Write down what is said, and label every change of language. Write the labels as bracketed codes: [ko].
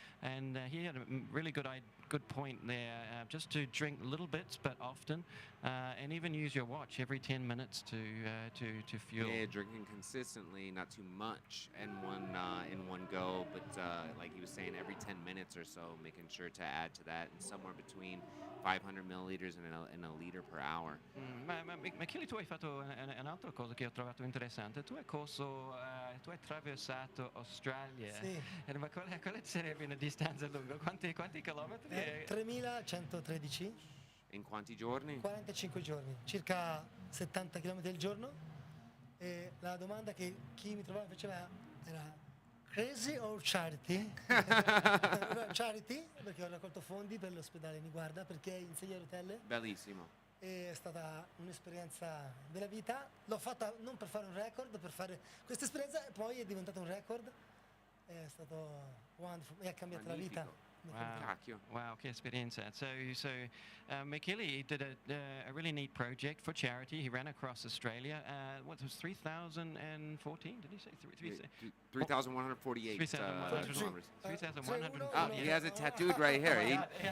[en] And he had a really good point there, just to drink little bits but often, and even use your watch every 10 minutes to fuel. Yeah, drinking consistently, not too much in one go, but like he was saying, every 10 minutes or so, making sure to add to that, and somewhere between 500 milliliters and a liter per hour. [it] Ma Michele, tu hai fatto un'altra cosa che ho trovato interessante. Tu hai attraversato Australia. Sì. Ma quale sarebbe una distanza lunga? Quanti chilometri? 3113. In quanti giorni? 45 giorni, circa 70 km al giorno. E la domanda che chi mi trovava faceva era: [en] crazy or charity? [it] Charity, perché ho raccolto fondi per l'ospedale Niguarda, perché in sedia a rotelle. Bellissimo. È stata un'esperienza della vita. L'ho fatta non per fare un record, per fare questa esperienza, e poi è diventato un record. È stato wonderful e ha cambiato Magnifico. la vita. Wow, che esperienza. [en] So Michele did a really neat project for charity. He ran across Australia. What was 3,014? Did he say 3,148 kilometers. 3,100. Oh, he has it tattooed right here.